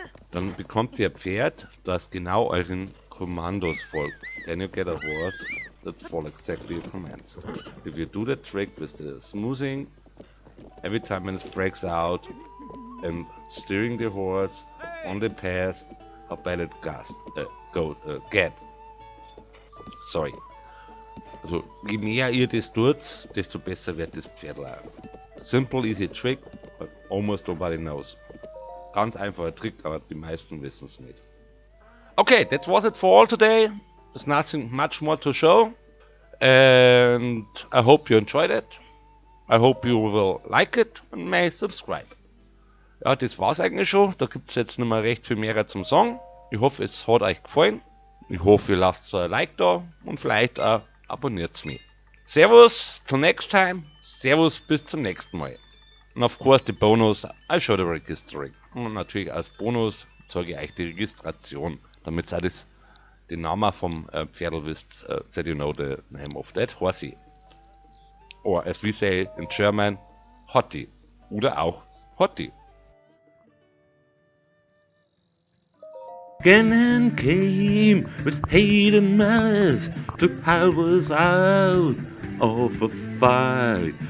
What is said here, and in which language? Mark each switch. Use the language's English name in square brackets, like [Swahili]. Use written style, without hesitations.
[German] Dann bekommt ihr ein Pferd, das genau euren Kommandos folgt. [English] Then you get a horse that follows exactly your commands. If you do the trick with the smoothing, every time when it breaks out and steering the horse on the path, how bad it get. Sorry. [German] Also, je mehr ihr das tut, desto besser wird das Pferd lernen. [English] Simple, easy trick, but almost nobody knows. [German] Ganz einfacher Trick, aber die meisten wissen es nicht. [English] Okay, that was it for all today. There's nothing much more to show. And I hope you enjoyed it. I hope you will like it and may subscribe. [German] Ja, das war's eigentlich schon. Da gibt es jetzt nicht mehr recht viel mehr zum Song. Ich hoffe, es hat euch gefallen. Ich hoffe, ihr lasst so ein Like da und vielleicht auch abonniert mich. Servus, [English] till next time. [German] Servus, bis zum nächsten Mal. Und [English] of course, [German] die Bonus, [English] I show the registering. [German] Und natürlich als Bonus zeige ich euch die Registration, damit ihr den Namen vom Pferdl wisst, [English] that you know the name of that horsey. Or as we say in German, Hottie. [German] Oder auch Hottie. [English] Gannon came with hate and malice, took halvers out of a fight.